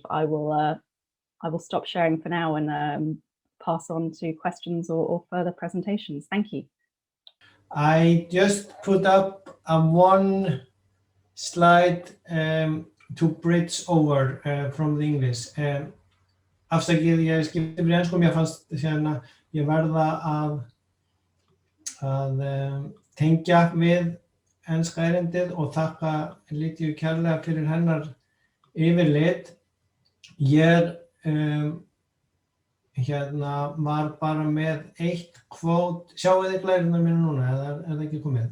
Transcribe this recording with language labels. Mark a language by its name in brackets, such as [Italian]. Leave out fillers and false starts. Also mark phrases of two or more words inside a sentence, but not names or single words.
[English] I will stop sharing for now and pass on to questions or further presentations. Thank you. I just put up one slide to bridge over from the English. [Icelandic] Afsakið, ég skipti yfir ensku, mér fannst hérna ég verða að tengja við enska erindið og þakka Lydiu kærlega fyrir hennar yfirlit. Ég var bara með eitt kvót, sjáu þið glærurnar mínu núna, eða það ekki komið?